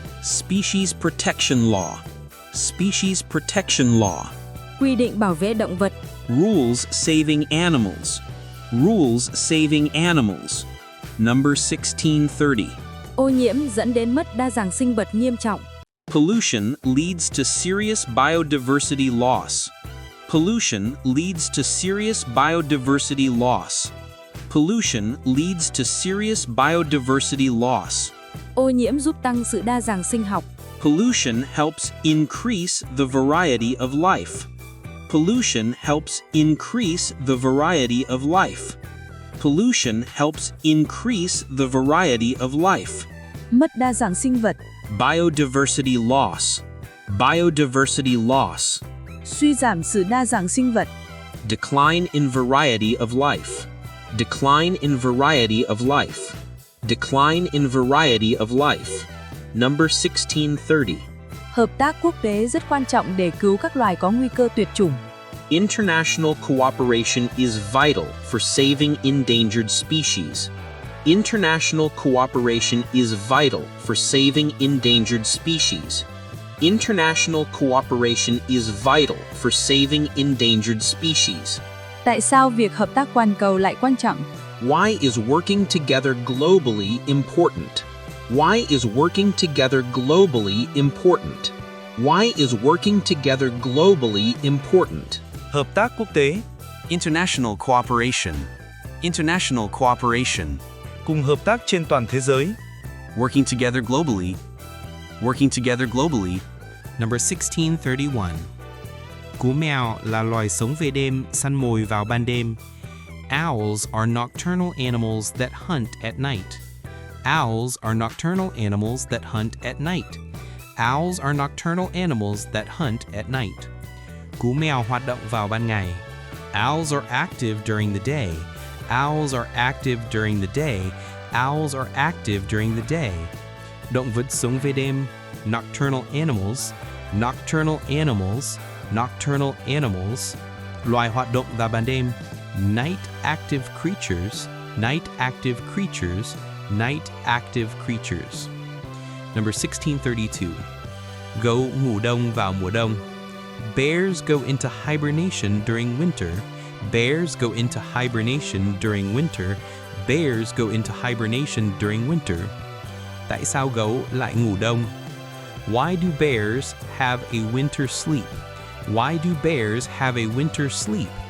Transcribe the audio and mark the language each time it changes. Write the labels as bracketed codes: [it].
[en] Species protection law. Species protection law. [vi] Quy định bảo vệ động vật. [en] Rules saving animals. Rules saving animals. Number 1630. [vi] Ô nhiễm dẫn đến mất đa dạng sinh vật nghiêm trọng. [en] Pollution leads to serious biodiversity loss. Pollution leads to serious biodiversity loss. Pollution leads to serious biodiversity loss. [vi] Ô nhiễm giúp tăng sự đa dạng sinh học. [en] Pollution helps increase the variety of life. Pollution helps increase the variety of life. Pollution helps increase the variety of life. [vi] Mất đa dạng sinh vật. [en] Biodiversity loss. Biodiversity loss. [vi] Suy giảm sự đa dạng sinh vật. [en] Decline in variety of life. Decline in variety of life. Decline in variety of life. Number 1630. [vi] Hợp tác quốc tế rất quan trọng để cứu các loài có nguy cơ tuyệt chủng. [en] International cooperation is vital for saving endangered species. International cooperation is vital for saving endangered species. International cooperation is vital for saving endangered species. [vi] Tại sao việc hợp tác toàn cầu lại quan trọng? [en] Why is working together globally important? Why is working together globally important? Why is working together globally important? [vi] Hợp tác quốc tế. [en] International cooperation. International cooperation. [vi] Cùng hợp tác trên toàn thế giới. [en] Working together globally. Working together globally. Number 1631. [vi] Cú mèo là loài sống về đêm, săn mồi vào ban đêm. [en] Owls are nocturnal animals that hunt at night. Owls are nocturnal animals that hunt at night. Owls are nocturnal animals that hunt at night. [vi] Cú mèo hoạt động vào ban ngày. [en] Owls are active during the day. Owls are active during the day. Owls are active during the day. [vi] Động vật sống về đêm. [en] Nocturnal animals. Nocturnal animals. Nocturnal animals. [vi] Loài hoạt động vào ban đêm. [en] Night active creatures. Night active creatures. Night active creatures. Number 1632. [vi] Gấu ngủ đông vào mùa đông. [en] Bears go into hibernation during winter. Bears go into hibernation during winter. Bears go into hibernation during winter. [vi] Tại sao gấu lại ngủ đông? [en] Why do bears have a winter sleep? Why do bears have a winter sleep?